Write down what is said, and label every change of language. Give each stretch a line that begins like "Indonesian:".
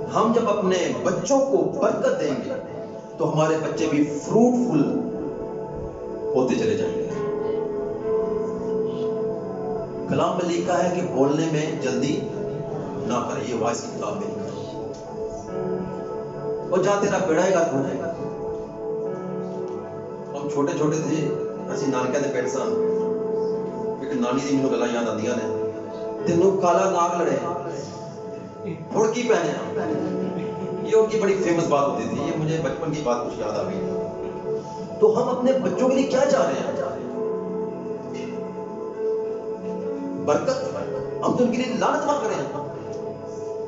Urdu: ہم جب اپنے بچوں کو برکت دیں گے تو ہمارے بچے بھی فروٹفل ہوتے چلے جائیں گے. کلام میں لکھا ہے کہ بولنے میں جلدی نہ کرے. یہ وائس کی کتاب میں لکھا ہے. اور جہاں تیرا بیڑا ہے گا ہو جائے گا. ہم چھوٹے چھوٹے تھے
Punjabi: اسی نانکے دے پیٹ سان ایک نانی دی مینوں گلاں یاد آندیاں نے. تینوں کالا ناگ لڑے پھڑکی پہنے.
Urdu: یہ ان کی بڑی فیمس بات ہوتی تھی. یہ مجھے بچپن کی بات کچھ یاد آ گئی. تو ہم اپنے بچوں کے لیے کیا چاہ رہے ہیں؟ برکت. ہم تو ان کے لیے لعنت مت کریں.